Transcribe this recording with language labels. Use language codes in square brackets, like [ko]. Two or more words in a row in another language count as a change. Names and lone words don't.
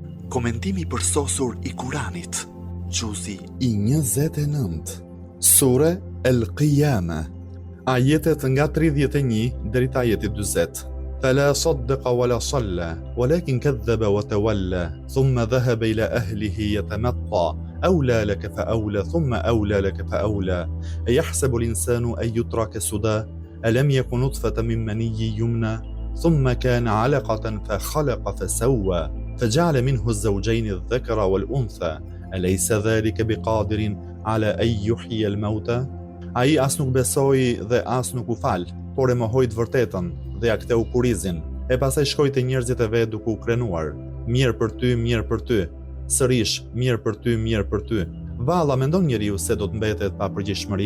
[sq] Komentimi përsosur I Kuranit. Gjuzi I 29. Sure El Qiyama. Ajetet nga 31 deri te ajeti 40. [ar] فلا صدق ولا صلى ولكن كذب وتولى ثم ذهب إلى أهله يتمطى أولى لك فأولى ثم أولى لك فأولى أيحسب الإنسان أن يترك سدى ألم يكن نطفة من مني يمنى ثم كان علقة فخلق فسوى فجعل منه الزوجين الذكر والأنثى أليس ذلك بقادر على أن يحيي الموتى [sq] Ai as nuk besoi dhe as nuk u fal, por e mohoi të vërtetën dhe ja ktheu kurizin. E pastaj shkoi te njerëzit e vet duke u krenuar. Mirë për ty, mirë për ty. Sërish, mirë për ty, mirë për ty. Valla, mendon njeriu se do të mbetet pa përgjegjësi?